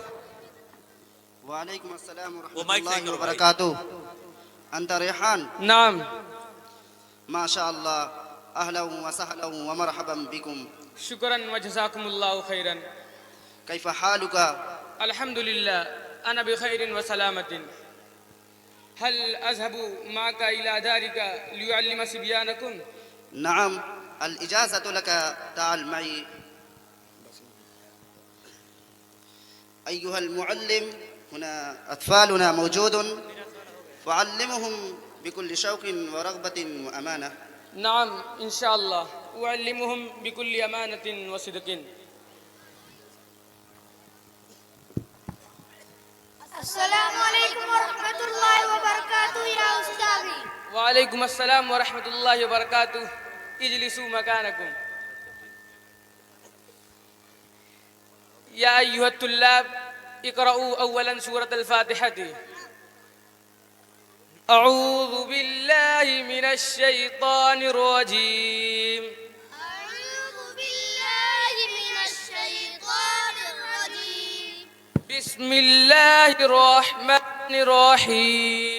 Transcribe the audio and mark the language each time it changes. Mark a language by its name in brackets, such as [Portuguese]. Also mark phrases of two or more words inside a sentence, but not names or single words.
[Arabic] وعليكم السلام ورحمة الله وبركاته. أنت ريحان? नाम। ما شاء الله, أهلا وسهلا ومرحبا بكم. شكرا وجزاكم الله خيرا. كيف حالك? الحمد لله، أنا بخير وسلامة. هل أذهب معك إلى دارك لأعلم صبيانكم? نعم، الإجازة لك، تعال معي. أيها المعلم، هنا أطفالنا موجودون، فعلمهم بكل شوق ورغبة وأمانة. نعم إن شاء الله, أعلمهم بكل أمانة وصدق. السلام عليكم ورحمة الله وبركاته يا أستاذي. وعليكم السلام ورحمة الله وبركاته. اجلسوا مكانكم. يا أيها الطلاب، اقرؤوا أولا سورة الفاتحة. أعوذ بالله من الشيطان الرجيم. أعوذ بالله من الشيطان الرجيم. بسم الله الرحمن الرحيم.